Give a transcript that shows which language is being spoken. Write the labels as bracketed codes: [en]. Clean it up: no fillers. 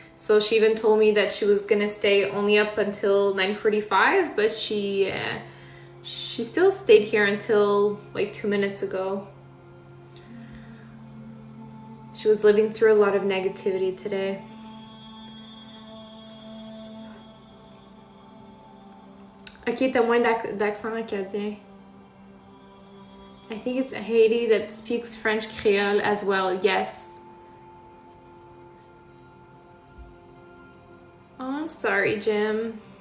[en] So she even told me that she was gonna stay only up until 9:45, but she still stayed here until like 2 minutes ago. She was living through a lot of negativity today. [fr] Ok, t'as moins d'accent acadien. [en] I think it's Haiti that speaks French Creole as well, yes. Oh, I'm sorry, Jim.